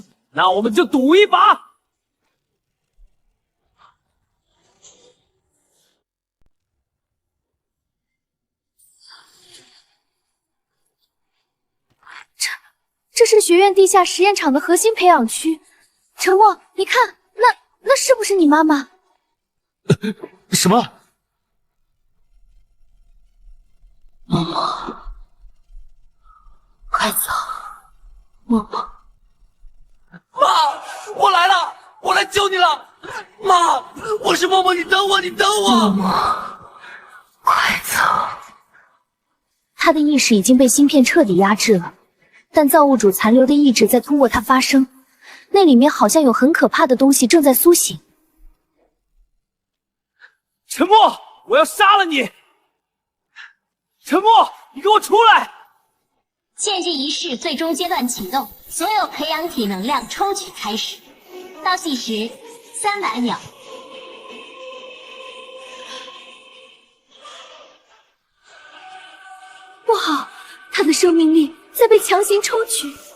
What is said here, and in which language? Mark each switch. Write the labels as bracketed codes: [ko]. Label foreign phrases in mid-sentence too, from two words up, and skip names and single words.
[zh] 那我們就賭一把！這是學院地下實驗場的核心培養區。沉默，你看，那是不是你媽媽？什麼？默默，快走！默默，媽，我來了，我來救你了！媽，我是默默，你等我，你等我！默默，快走！他的意識已經被芯片徹底壓制了。但造物主殘留的意志在通過它發生，那裡面好像有很可怕的東西正在甦醒。沉默！我要殺了你！沉默！你給我出來！獻祭儀式最終階段啟動，所有培養體能量抽取開始，倒計時300秒。不好，他的生命力在被強行抽取。